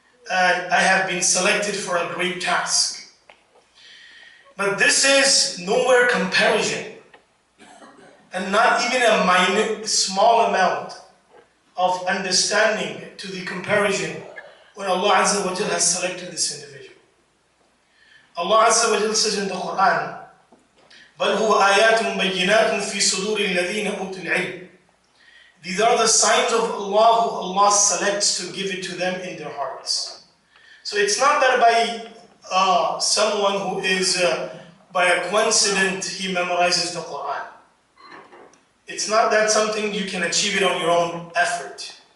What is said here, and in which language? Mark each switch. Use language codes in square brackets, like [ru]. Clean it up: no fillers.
[en] And I have been selected for a great task. But this is nowhere comparison, and not even a minute, small amount of understanding to the comparison when Allah Azza wa Jal has selected this individual. Allah Azza wa Jal says in the Quran, [ar] بَلْ هُوَ آيَاتٌ بَيِّنَاتٌ فِي صُدُورِ الَّذِينَ أُوتُوا الْعِلْمِ. [en] These are the signs of Allah who Allah selects to give it to them in their hearts. So it's not that by someone who is, by a coincidence, he memorizes the Quran. It's not that something you can achieve it on your own effort.